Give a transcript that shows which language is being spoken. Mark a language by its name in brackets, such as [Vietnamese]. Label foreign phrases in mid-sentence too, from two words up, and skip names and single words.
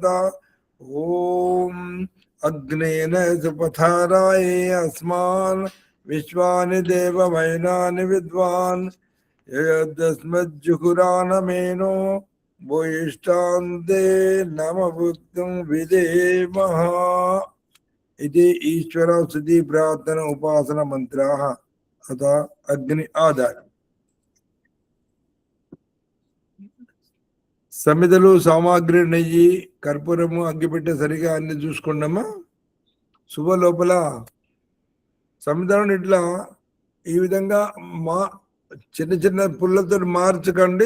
[Sanskrit] ॐ अग्नेन सुपथाराये अस्मान् विश्वानि देवमयनानि विद्वान् यदस्मज्जुहुरानमेनो भूयिष्ठान्ते नमभुक्तं विधेमः. इति ईश्वर स्तुति प्रार्थना उपासना मंत्राः अतः अग्नि आधार. [Telugu] సమిధలు సామాగ్రి నెయ్యి కర్పూరము అగ్గిపెట్టె సరిగా అన్ని చూసుకున్నామా. శుభ లోపల సమిధలను ఇట్లా ఈ విధంగా మా చిన్న చిన్న పుల్లతో మార్చకండి.